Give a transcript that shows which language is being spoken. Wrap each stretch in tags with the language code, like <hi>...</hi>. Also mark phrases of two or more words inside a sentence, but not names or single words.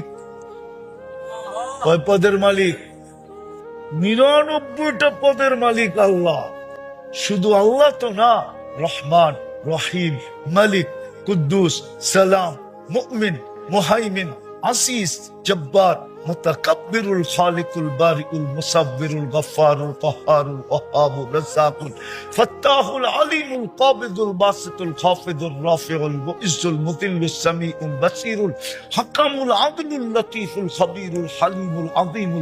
<bn>কয় পদের মালিক? 99টা পদের মালিক আল্লাহ। শুধু আল্লাহ তো না, রহমান, রহিম, মালিক, কুদ্দুস, সালাম, মুমিন, মুহাইমিন, আসিস, জব্বার, মুতাকাব্বিরুল, খালিকুল, বারিকুল, মুসাব্বিরুল, গফফারুল, কাহ্হারুল, ওয়াহ্হাবুর, রাজ্জাকুল, ফাত্তাহুল, আলিমুল, কাবিদুল, বাসিতুল, খাফিদুল, রাফিউল, মুইজ্জুল, মুতিল্লুস, সামিউল, বাসিরুল, হাকামুল, আদলুল, লতীফুল, খবীরুল, হালিমুল, আযীমুল,</bn>